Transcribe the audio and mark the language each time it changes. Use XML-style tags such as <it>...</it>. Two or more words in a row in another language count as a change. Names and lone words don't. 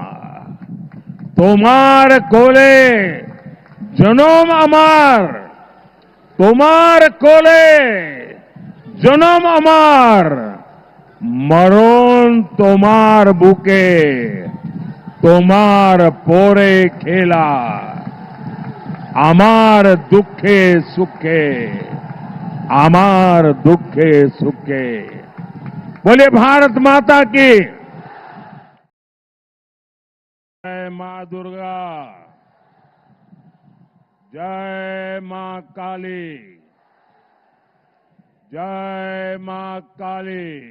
<bn>তোমার কোলে জনম আমার, তোমার কোলে জনম আমার, মরণ তোমার বুকে, তোমার পরে খেলা, আমার দুখে সুখে, আমার দুখে সুখে।</bn> <hi>बोले भारत माता की जय। मां दुर्गा, जय मां काली, जय मां काली।</hi>